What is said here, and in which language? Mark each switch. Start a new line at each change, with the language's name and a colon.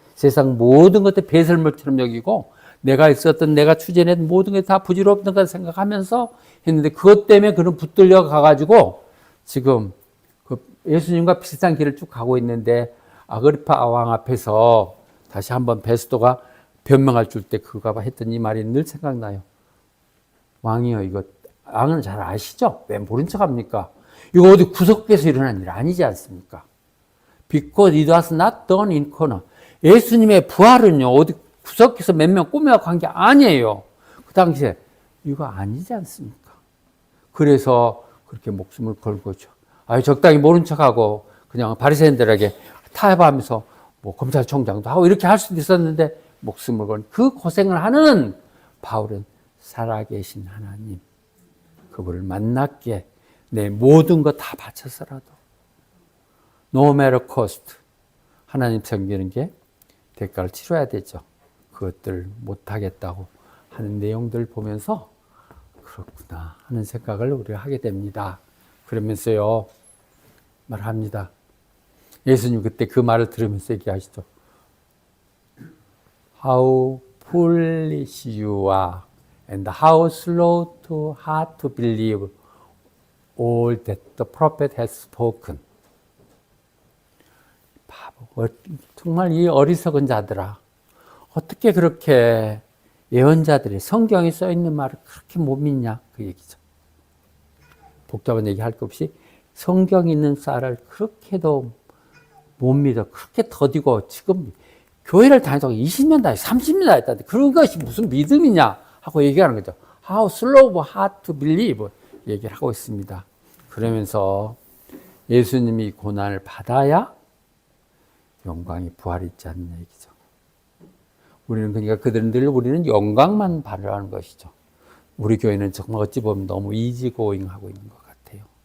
Korean: 세상 모든 것들 배설물처럼 여기고 내가 있었던 내가 추진했던 모든 게 다 부질없는 걸 생각하면서 했는데 그것 때문에 그는 붙들려 가가지고 지금 그 예수님과 비슷한 길을 쭉 가고 있는데 아그리파 왕 앞에서 다시 한번 베스도가 변명할 줄 때 그가 했던 이 말이 늘 생각나요. 왕이요, 이거 왕은 잘 아시죠? 왜 모른 척합니까? 이거 어디 구석에서 일어난 일 아니지 않습니까?
English: Because it was not done in corner.
Korean: 예수님의 부활은요, 어디 구석에서 몇 명 꾸며갖고 한 게 아니에요. 그 당시에 이거 아니지 않습니까? 그래서 그렇게 목숨을 걸고죠. 적당히 모른 척하고 그냥 바리새인들에게 타협하면서 뭐 검찰총장도 하고 이렇게 할 수도 있었는데 목숨을 건 그 고생을 하는 바울은 살아계신 하나님, 그분을 만났기에 내 모든 것 다 바쳐서라도
English: no matter cost
Korean: 하나님 섬기는 게 대가를 치러야 되죠. 그것들 못하겠다고 하는 내용들 보면서 그렇구나 하는 생각을 우리가 하게 됩니다. 그러면서요 말합니다. 예수님 그때 그 말을 들으면서 얘기하시죠.
English: How foolish you are and how slow to heart to believe all that the prophet has spoken.
Korean: 바보, 정말 이 어리석은 자들아. 어떻게 그렇게 예언자들이 성경에 써 있는 말을 그렇게 못 믿냐 그 얘기죠. 복잡한 얘기 할 것 없이 성경에 있는 쌀을 그렇게도 못 믿어. 그렇게 더디고 지금 교회를 다니다가 20년 다니 30년 다녔다는데 그런 것이 무슨 믿음이냐 하고 얘기하는 거죠.
English: How slow heart to believe
Korean: 얘기를 하고 있습니다. 그러면서 예수님이 고난을 받아야 영광이 부활이 있지 않느냐 얘기죠. 우리는 그러니까 그들은 늘 우리는 영광만 바라는 것이죠. 우리 교회는 정말 어찌 보면 너무 이지고잉하고 있는 것 같아요.